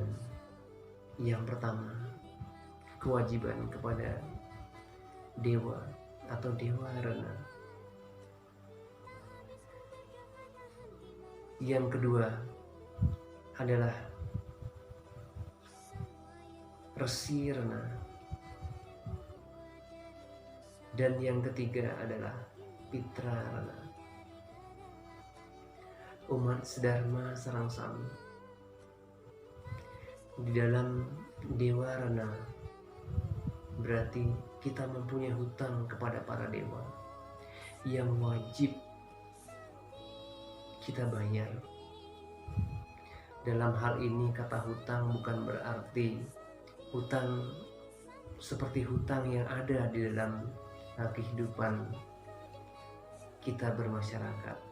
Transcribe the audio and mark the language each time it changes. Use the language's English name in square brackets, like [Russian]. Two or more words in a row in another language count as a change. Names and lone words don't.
[Indonesian] Yang pertama, kewajiban kepada dewa atau dewa rana. Yang kedua adalah resi rana. Dan yang ketiga adalah pitra rana. Umat sedharma [Balinese] sareng sami, [Indonesian] di dalam dewa rana berarti kita mempunyai hutang kepada para dewa yang wajib kita bayar. Dalam hal ini kata hutang bukan berarti hutang seperti hutang yang ada di dalam kehidupan kita bermasyarakat.